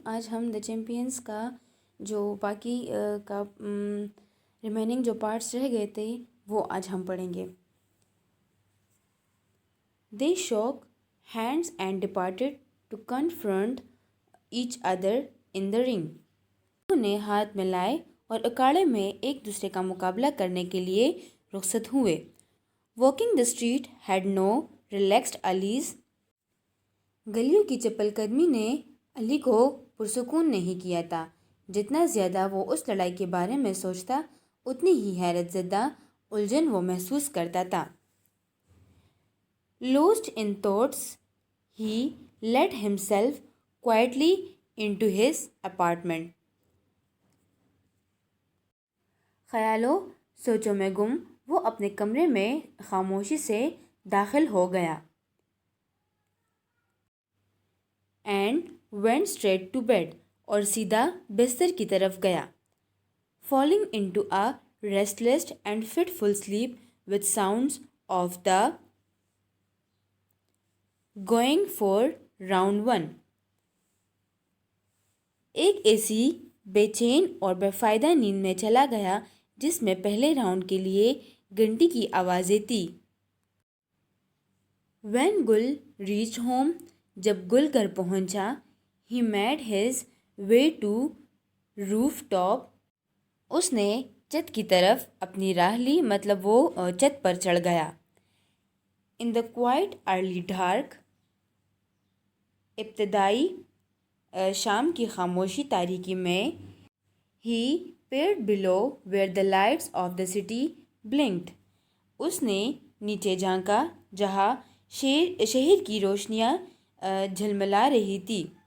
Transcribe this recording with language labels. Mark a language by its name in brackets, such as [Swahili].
[Urdu] آج ہم دا چیمپئنس کا جو باقی کا ریمیننگ جو پارٹس رہ گئے تھے وہ آج ہم پڑھیں گے. [English] They shook hands and departed to confront each other in the ring. [Urdu] انہوں نے ہاتھ ملائے اور اکھاڑے میں ایک دوسرے کا مقابلہ کرنے کے لیے رخصت ہوئے. [English] Walking the street had no relaxed alleys. [Urdu] گلیوں کی چپل قدمی نے علی کو پرسکون نہیں کیا تھا. جتنا زیادہ وہ اس لڑائی کے بارے میں سوچتا اتنی ہی حیرت زدہ الجھن وہ محسوس کرتا تھا. [English] Lost in thoughts, he let himself quietly into his apartment. [Urdu] خیالوں سوچوں میں گم وہ اپنے کمرے میں خاموشی سے داخل ہو گیا. [English] And went straight to bed. [Urdu] اور سیدھا بستر کی طرف گیا. [English] Falling into a restless and fitful sleep with sounds of the going for round one. [Urdu] ایک ایسی بے چین اور بے فائدہ نیند میں چلا گیا جس میں پہلے راؤنڈ کے لیے گھنٹی کی آوازیں تھی. [English] When Gul reached home, [Urdu] جب گل گھر پہنچا, [English] he made his way to rooftop. [Urdu] اس نے چھت کی طرف اپنی راہ لی, مطلب وہ چھت پر چڑھ گیا. [English] In the quiet early dark, [Urdu] ابتدائی شام کی خاموشی تاریکی میں, [English] he peered below where the lights of the city blinked. [Urdu] اس نے نیچے جھانکا جہاں شہر کی روشنیاں جھلملا رہی تھی.